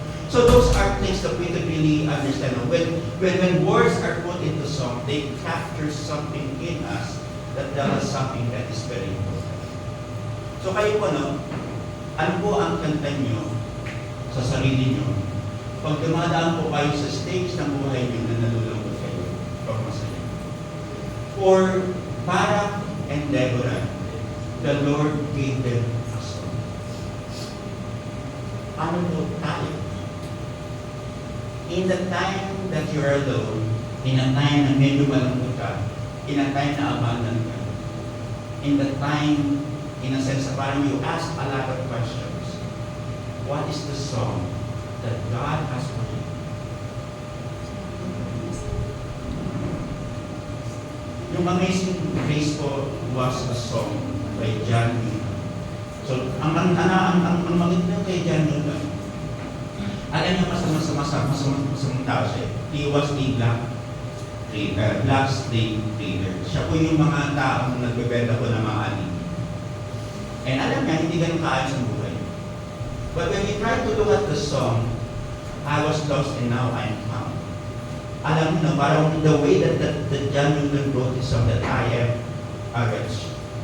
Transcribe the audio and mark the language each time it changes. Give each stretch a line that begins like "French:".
English: So those are things that we could really understand. When words are put into song, they capture something in us that tells us something that is very important.
Filipino: So kayo po, no? Ano po ang kanta nyo sa sarili nyo pag dumadaan po kayo sa stage ng buhay niyo na nalulungkot kayo, pag masaya.
English: For Barak and Deborah, the Lord gave them a song.
Filipino: Ano po tayo?
English: In the time that you're alone, in a time
Filipino: na medyo malungkot ka,
English: in a time
Filipino: na abandon ka,
English: in the time, in a sense, parang you ask a lot of questions. What is the song that God has for you? Yung Amazing Grace po was a song by John Newton.
Filipino: So, ang maganda kay John Newton, alam niyo masamang tao siya.
English: He was a black slave trader.
Filipino: Siya po yung mga taong nagbebenta po ng mga ani. And alam niya, hindi ganun kaayos ang buhay.
English: But when you try to look at the song, I was lost and now I am found.
Filipino: Alam niyo, parang
English: the way that John Newton wrote this song, that I am a wretch.